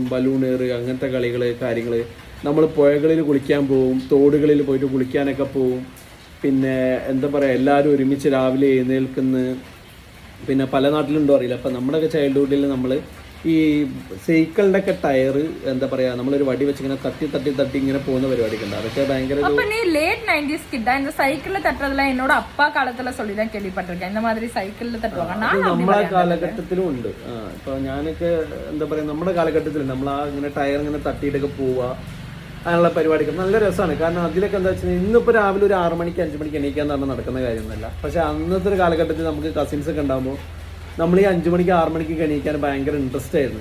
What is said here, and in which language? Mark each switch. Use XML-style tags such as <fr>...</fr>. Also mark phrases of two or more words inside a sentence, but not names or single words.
<ml>ബലൂൺ ഏറ് അങ്ങനത്തെ കളികൾ കാര്യങ്ങൾ. നമ്മൾ പുഴകളിൽ കുളിക്കാൻ പോവും, തോടുകളിൽ പോയിട്ട് കുളിക്കാനൊക്കെ പോവും. പിന്നെ എന്താ പറയുക എല്ലാവരും ഒരുമിച്ച് രാവിലെ എഴുന്നേൽക്കുന്ന. പിന്നെ പല നാട്ടിലുണ്ടോ അറിയില്ല. അപ്പം നമ്മുടെയൊക്കെ ചൈൽഡ്ഹുഡിൽ നമ്മൾ ഈ സൈക്കിളിൻ്റെ ഒക്കെ ടയർ എന്താ പറയുക നമ്മളൊരു വടി വെച്ച് ഇങ്ങനെ തട്ടി ഇങ്ങനെ പോകുന്ന പരിപാടിയൊക്കെ ഉണ്ട്. അതൊക്കെ ഭയങ്കര</ml> <ta>லேட் 90s கிட்ட இந்த சைக்கிள்ல தட்டுறதுல என்னோட அப்பா காலத்துல சொல்லி தான் கேள்விப்பட்டிருக்கேன். இந்த மாதிரி</ta> <ml>സൈക്കിളിൽ തട്ടുവാங்க. നമ്മളെ കാലഘട്ടത്തിലും ഉണ്ട്. ഇപ്പൊ ഞാനൊക്കെ എന്താ പറയാ നമ്മുടെ കാലഘട്ടത്തിൽ നമ്മൾ ആ ഇങ്ങനെ ടയർ ഇങ്ങനെ തട്ടിയിട്ടൊക്കെ പോവുക അങ്ങനെയുള്ള പരിപാടികൾ നല്ല രസമാണ്. കാരണം അതിലൊക്കെ എന്താ വെച്ചാൽ ഇന്നിപ്പോൾ രാവിലെ ഒരു 6 മണിക്ക് 5 മണിക്ക് എണീക്കാന്ന് പറഞ്ഞാൽ നടക്കുന്ന കാര്യമൊന്നുമല്ല. പക്ഷെ അന്നത്തെ ഒരു കാലഘട്ടത്തിൽ നമുക്ക് കസിൻസ് ഒക്കെ ഉണ്ടാകുമ്പോൾ നമ്മൾ ഈ 5 മണിക്ക് 6 മണിക്ക് എണീക്കാൻ ഭയങ്കര ഇൻട്രസ്റ്റ് ആയിരുന്നു.</ml>